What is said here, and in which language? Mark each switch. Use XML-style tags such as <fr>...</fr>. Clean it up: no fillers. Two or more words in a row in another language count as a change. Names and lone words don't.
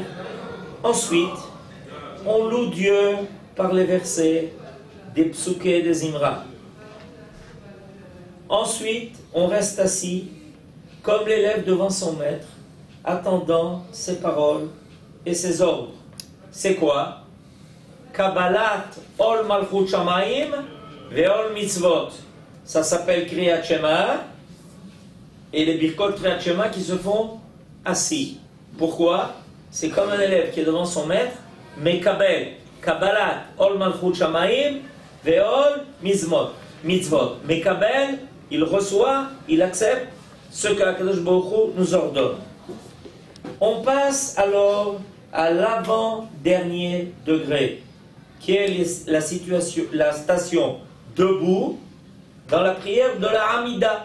<fr>Ensuite, on loue Dieu par les versets des psuké et des imra. Ensuite, on reste assis comme l'élève devant son maître, attendant ses paroles et ses ordres. C'est quoi?</fr> <he>קבלת עול מלכות שמים ועול מצוות.</he> <fr>Ça s'appelle</fr> <he>קריאת שמע</he> <fr>et les</fr> <he>ברכות קריאת שמע</he> <fr>qui se font assis. Pourquoi? C'est comme un élève qui est devant son maître, mais</fr> <he>קבלת עול מלכות שמים ועול מצוות.</he> <fr>Mekabel, il reçoit, il accepte ce que HaKadosh Baruch Hu nous ordonne. On passe alors à l'avant-dernier degré, qui est la station debout dans la prière de la Hamida.</fr>